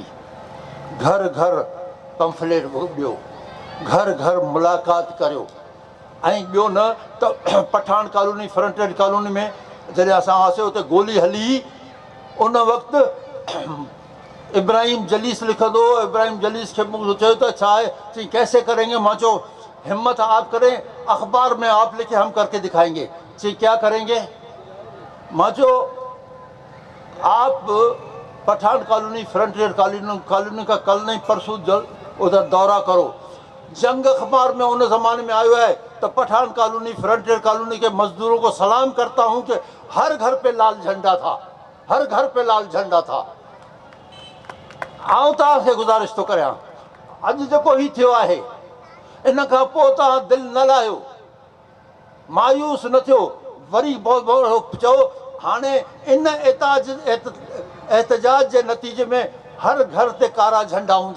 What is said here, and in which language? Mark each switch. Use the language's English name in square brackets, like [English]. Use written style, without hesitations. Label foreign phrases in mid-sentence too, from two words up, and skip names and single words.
[Sindhi] घर घर पंफलेट ॾियो, घर घर मुलाक़ात करियो, ऐं ॿियो न त पठान कॉलोनी, फ्रंटेड कॉलोनी में जॾहिं असां हुआसीं उते गोली हली, उन वक़्तु इब्राहिम जलीस लिखंदो, इब्राहिम जलीस खे मूं चयो त छा आहे, चई [Urdu] کیسے کریں گے? [Sindhi] मां चयो [Urdu] ہمت آپ کریں، اخبار میں آپ لکھے، ہم کرکے دکھائیں گے. چئی کیا کریں گے? [Sindhi] मां चयो [Urdu] آپ پٹھان کالونی، فرنٹیئر کالونی کا کل نہیں پرسوں ادھر دورہ کرو. جنگ اخبار میں ان زمانے میں آیو ہے تو پٹھان کالونی، فرنٹیئر کالونی کے مزدوروں کو سلام کرتا ہوں کہ ہر گھر پہ لال جھنڈا تھا، ہر گھر پہ لال جھنڈا تھا. [Sindhi] आऊं तव्हांखे गुज़ारिश थो करियां, अॼु जेको ही थियो आहे इन खां पोइ तव्हां दिलि न लाहियो, मायूस न थियो, वरी चओ हाणे इन एहतजाज जे नतीजे में हर घर ते कारा झंडा हूंदा।